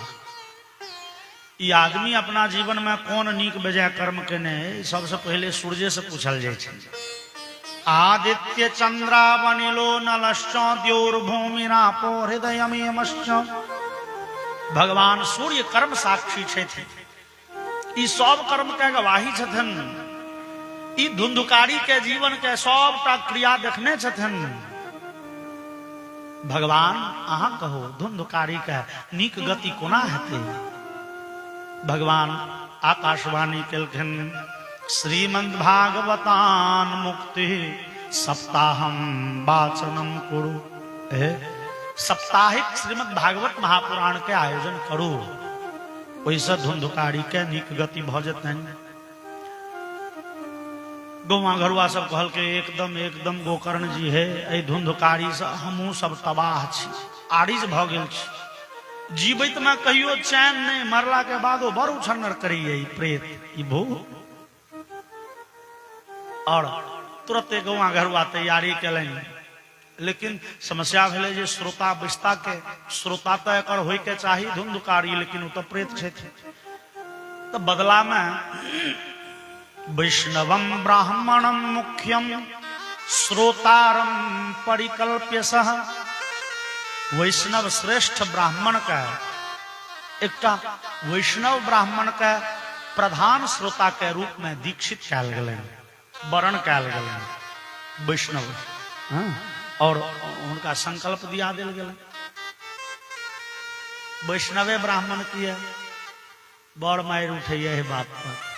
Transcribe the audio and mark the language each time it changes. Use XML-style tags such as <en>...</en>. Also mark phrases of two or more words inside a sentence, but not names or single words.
<mai>ई आदमी अपना जीवन में कौन नीक बेजाय कर्म केने सबसे पहले सूर्य से पूछल जाय छै।</mai> <sa>आदित्य चंद्रावनिलो नलश्च द्योर्भूमिरापो हृदयमेमश्च।</sa> <mai>भगवान सूर्य कर्म साक्षी छथि, ई सब कर्म के गवाही छथिन। ई धुंधुकारी के जीवन के सबटा क्रिया देखने छथिन। भगवान अहाँ कहो धुंधुकारी के नीक गति कोना हेतै। भगवान आकाशवाणी केलखिन</mai> <sa>श्रीमद् भागवतान मुक्ति सप्ताहम वाचनम कुरु।</sa> <mai>साप्ताहिक श्रीमद् भागवत महापुराण के आयोजन करू, ओइसे धुंधुकारी के नीक गति भ जेतनि। गौवा घरुआ सब कहल के एकदम गोकर्ण जी है एहि धुंधुकारी से हमहू सब तबाह छी, आरिज भ गेल छी। जीवित में कहियो चैन नहीं, मरला के बादो बड़ उछन्नर करिए प्रेत ई भूत। और तुरंते गौवा घरुआ तैयारी कलनि, लेकिन समस्या भेले जे श्रोता विस्ता के श्रोता तो एक होय के चाही धुंधुकारी, लेकिन वो तो प्रेत छथि। तो बदला में</mai> <sa>वैष्णवम ब्राह्मणम मुख्यम श्रोतारम परिकल्प्य सह।</sa> <mai>वैष्णव श्रेष्ठ ब्राह्मण का एकटा वैष्णव ब्राह्मण का प्रधान श्रोता के रूप में दीक्षित कैल गेलनि, वरण कैल गेलनि वैष्णव। और उनका संकल्प दिया दिल गेल वैष्णवे ब्राह्मण किए बड़ मायर उठे है बात पर।</mai>